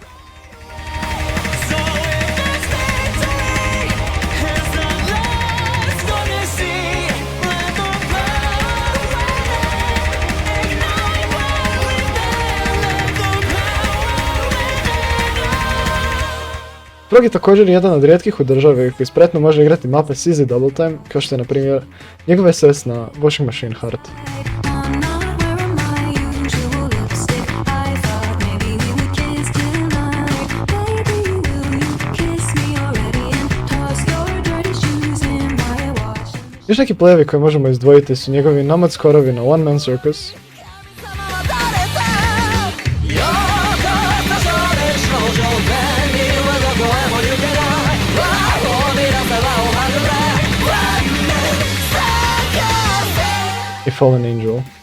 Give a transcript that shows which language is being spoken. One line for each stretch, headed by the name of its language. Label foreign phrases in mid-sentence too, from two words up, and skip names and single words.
Croatian: Frog je također jedan od rijetkih u državi koji spretno može igrati mape s
English: easy double time,
Croatian: kao što je na primjer njegov SS na Washing Machine Heart. Još neki playevi koje možemo izdvojiti su njegovi nomad skorovi na One Man Circus, i Fallen Angel.